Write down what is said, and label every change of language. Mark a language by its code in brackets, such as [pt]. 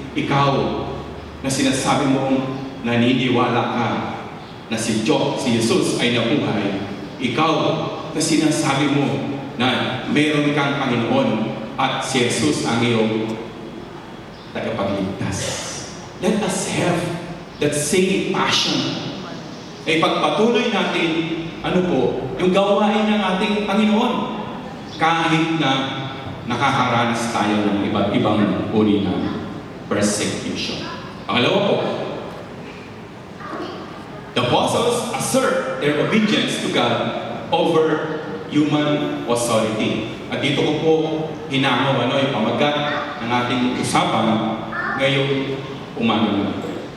[tl] Ikaw na sinasabi mong naniniwala ka na si Jesus ay nabuhay. Ikaw na sinasabi mo na meron kang Panginoon at si Jesus ang iyong tagapagligtas. [en] Let us have that same passion. [tl] Ay pagpatuloy natin, yung gawain ng ating Panginoon. Kahit na nakakaranas tayo ng iba't ibang uri ng persecution. Pangalawa po, [en] the apostles assert their obedience to God over human authority. [tl] At dito ko po hinango yung pamagat ng ating usapan ngayong umaga na ito.